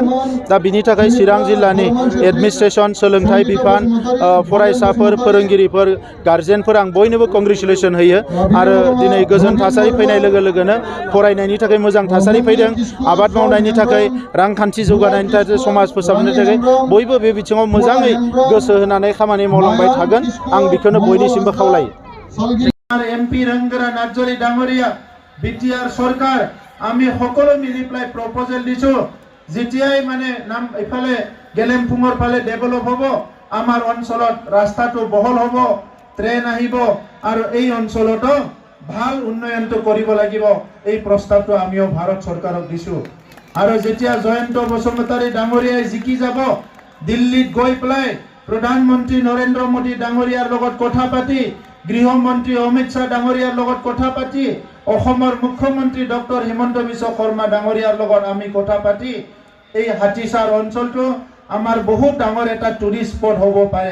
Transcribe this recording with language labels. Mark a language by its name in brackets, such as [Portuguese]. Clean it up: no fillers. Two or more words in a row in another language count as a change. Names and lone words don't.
[Bodo] दा बिनि थाखाय चिरां जिल्लानि एडमिनिस्ट्रेसन, सोलोंथाइ बिफान, फरायसाफोर, फोरोंगिरिफोर, गार्जेनफोर आं बयनोबो कंग्रेचुलेसन होयो आरो दिनै गोजोन थासारि फैनाय लोगो लोगोनो फरायनायनि थाखाय मोजां थासारि फैदों, आबाद मावनायनि थाखाय, रांखान्थि जौगानायनि थाखाय, समाज फोसाबनो थाखाय बयबो बे बिथिङाव मोजाङै गोसो होनानै खामानि मावलांबाय थागोन। आं बेखौनो बयनिसिमबो खावलायो। [Assamese] MP रंगरा नार्जारी ডাঙৰীয়া বিটিআৰ চৰকাৰ আমি সকলো মিলি প্লাই প্রপোজাল দিছো যেতিয়াই মানে নাম ইফালে গেলেমফুঙৰ ফালে ডেভেলপ হ'ব, আমাৰ অঞ্চলত ৰাস্তাটো বহল হ'ব, ট্ৰেন আহিব আৰু এই অঞ্চলতো ভাল উন্নয়নটো কৰিব লাগিব। এই প্ৰস্তাৱটো আমিও ভাৰত চৰকাৰক দিছো আৰু যেতিয়া জয়ন্ত বসুমতাৰী ডাঙৰীয়াই জিকি যাব, দিল্লীত গৈ পেলাই প্ৰধানমন্ত্ৰী নৰেন্দ্ৰ মোদী ডাঙৰীয়াৰ লগত কথা পাতি, গৃহমন্ত্ৰী অমিত শাহ ডাঙৰীয়াৰ লগত কথা পাতি, অসমৰ মুখ্যমন্ত্ৰী ডক্টৰ হিমন্ত বিশ্ব শৰ্মা ডাঙৰীয়াৰ লগত আমি কথা পাতি এই হাতীচাৰ অঞ্চলটো আমাৰ বহুত ডাঙৰ এটা টুৰিষ্ট স্পট হ'ব পাৰে।